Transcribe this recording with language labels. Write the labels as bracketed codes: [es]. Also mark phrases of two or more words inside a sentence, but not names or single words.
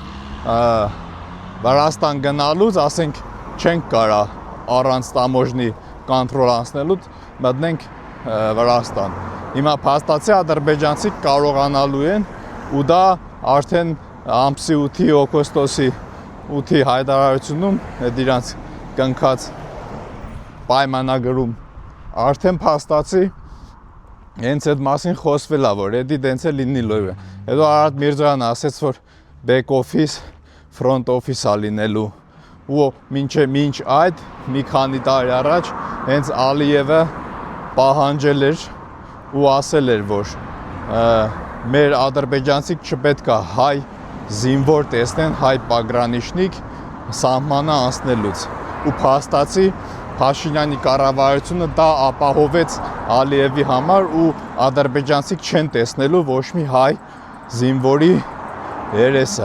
[hy] Վրաստան գնալուց, ասենք, չենք կարա առանց տամոժնի կոնտրոլ անցնելու մտնենք Վրաստան։ Հիմա փաստացի ադրբեջանցիք կարողանալու են ու դա արդեն ամսի 8-ի օգոստոսի 8-ի հայտարարությունում այդ իրանց կնքած պայմանագրում արդեն փաստացի հենց այդ մասին խոսվել է, որ էդի դենց է լինելու է։ Հետո Արարատ Միրզոյանը ասեց, որ back office, front office է լինելու։ Ու մինչ այդ մի քանի տարի առաջ հենց Ալիևը պահանջել էր ու ասել էր, որ մեր ադրբեջանցիք չպետք է հայ զինվոր տեսնեն, հայ պագրանիչնիկ սահմանը անցնելուց։ Ու փաստացի Փաշինյանի կառավարությունը դա ապահովեց Ալիևի համար ու ադրբեջանցիք չեն տեսնելու ոչ մի հայ զինվորի երեսը,